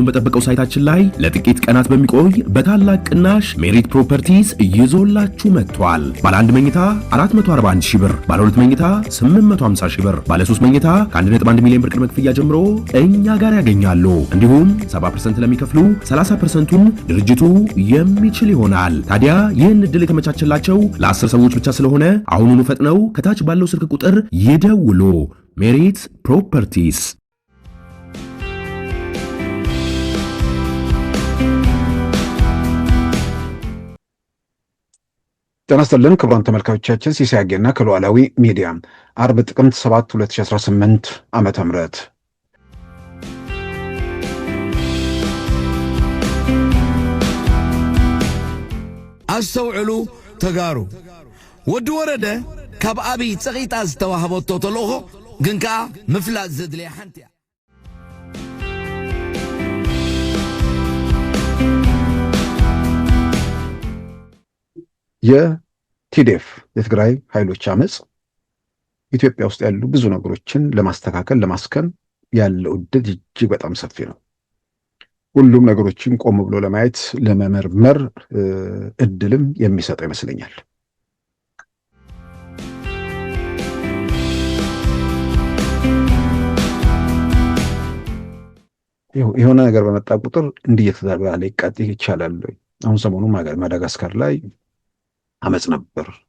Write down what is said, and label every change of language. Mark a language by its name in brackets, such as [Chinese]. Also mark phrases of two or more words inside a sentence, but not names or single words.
[Amharic] በጠበቀው ሳይታችን ላይ ለጥቂት ቀናት በሚቆይ በታላቅ ቅናሽ ሜሪት ፕሮፐርቲስ ይዞላችሁ መጥቷል። ባለ 1 መኝታ 441 ሺህ ብር፣ ባለ 2 መኝታ 850 ሺህ ብር፣ ባለ 3 መኝታ ከ1.1 ሚሊዮን ብር ቅድመ ክፍያ ጀምሮ እኛ ጋር ያገኛሉ። እንዲሁም 70% ለሚከፍሉ 30%ቱን ድርጅቱ የሚችል ይሆናል። ታዲያ ይህን እድል የተመቻቸላቸው ለ10 ሰዎች ብቻ ስለሆነ አሁኑኑ ፈጥነው ከታች ባለው ስልክ ቁጥር ይደውሉ። ሜሪት ፕሮፐርቲስ። ጤና ይስጥልን ክቡራን ተመልካቾቻችን፣ ሲሳይ አጌና ከሉዓላዊ ሚዲያ አርብ ጥቅምት 7 2018 ዓመተ ምህረት [Tigrinya] አስተውዕሉ ተጋሩ ወዲ ወረደ ካብ አብይ ፀቂጣ ዝተዋህበቶ ተልእኮ ግን ከዓ ምፍላጥ ዘድልያ ሓንቲ [Amharic] የቲዴፍ የትግራይ ኃይሎች አመጽ ኢትዮጵያ ውስጥ ያሉ ብዙ ነገሮችን ለማስተካከል ለማስከን ያለው እድል እጅግ በጣም ሰፊ ነው። ሁሉም ነገሮችን ቆም ብሎ ለማየት ለመመርመር እድልም የሚሰጥ ይመስለኛል። የሆነ ነገር በመጣ ቁጥር እንዲየተዛባለ ይቃጥ ይቻላል። አሁን ሰሞኑን ማዳጋስካር ላይ አመጽ ነበር።